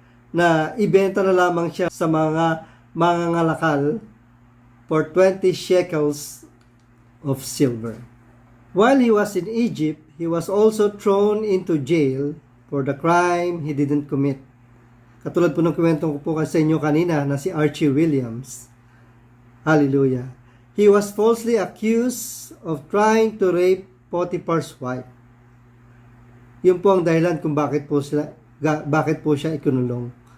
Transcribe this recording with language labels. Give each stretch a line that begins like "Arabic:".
Filipino: na ibenta na lamang siya sa mga mangangalakal
English: for 20 shekels of silver. While he was in Egypt, he was also thrown into jail for the crime he didn't commit.
Filipino: Katulad po ng kwentong ko po sa inyo kanina na si Archie Williams. Hallelujah.
English: He was falsely accused of trying to rape Potiphar's wife.
Filipino: Yun po ang dahilan kung bakit po siya ikinulong.